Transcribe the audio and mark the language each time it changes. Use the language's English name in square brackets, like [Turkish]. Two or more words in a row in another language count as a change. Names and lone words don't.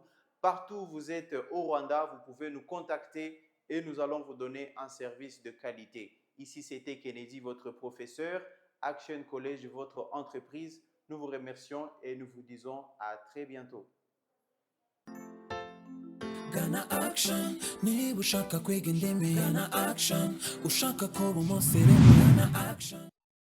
[French] Partout où vous êtes au Rwanda, vous pouvez nous contacter et nous allons vous donner un service de qualité. Ici, c'était Kennedy, votre professeur. Action College, votre entreprise. Nous vous remercions et nous vous disons à très bientôt. Ghana Action, [Kinyarwanda] niba ushaka kwiga indimi Ghana Action, ushaka kuba umusirimu Ghana Action.